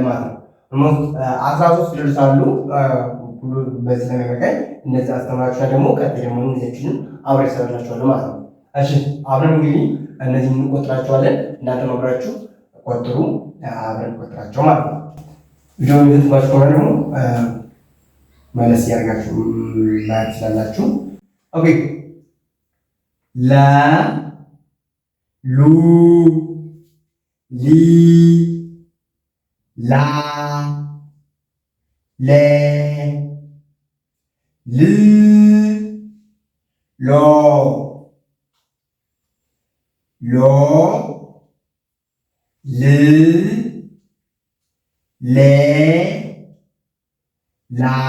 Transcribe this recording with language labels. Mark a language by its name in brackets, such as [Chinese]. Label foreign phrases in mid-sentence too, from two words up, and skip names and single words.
[Amharic] ማለት ነው። 13 ፊደሎች አሉ ሁሉ በዚህ ላይ መቀጠል እነዚህ አስተማራችሁ ደግሞ ቀጥታ ደግሞ እነዚህን አብሬ ሰራላችኋለሁ ማለት ነው። እሺ አብረን እንግዲህ እነዚህን እንቆጥራቸዋለን። እናንተ መብራችሁ ቆጥሩ፣ አብረን እንቆጥራቸው ማለት ነው። ቪዲዮውን እየተባችሁ ከሆነ ደግሞ መለስ ያርጋችሁ ማየት ትችላላችሁ። ኦኬ ለ ሉ ሊ ላ ሌ ል ሎ ሎ ል ሌ ላ